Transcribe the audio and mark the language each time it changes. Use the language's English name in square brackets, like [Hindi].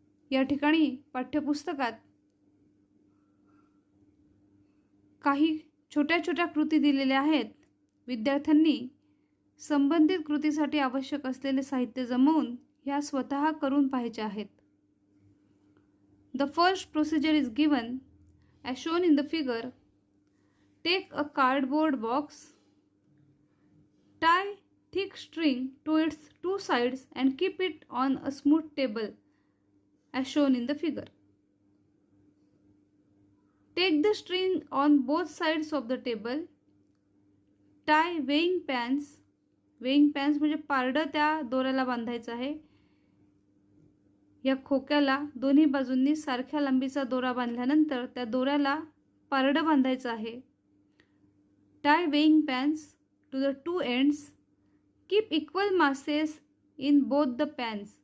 [Marathi] या ठिकाणी पाठ्यपुस्तकात काही छोट्या छोट्या कृती दिलेल्या आहेत. विद्यार्थ्यांनी संबंधित कृतीसाठी आवश्यक असलेले साहित्य जमवून ह्या स्वतः करून पाहायचे आहेत. [English] The first procedure is given as shown in the figure. Take a cardboard box, tie thick string to its two sides and keep it on a smooth table as shown in the figure. Take the string on both sides of the table. Tie weighing pans [Marathi] म्हणजे पारडं त्या दोऱ्याला बांधायचं आहे. या खोक्याला दोन्ही बाजूंनी सारख्या लांबीचा दोरा बांधल्यानंतर त्या दोऱ्याला पारडं बांधायचं आहे. [English] Tie weighing pans to the two ends. Keep equal masses in both the pans.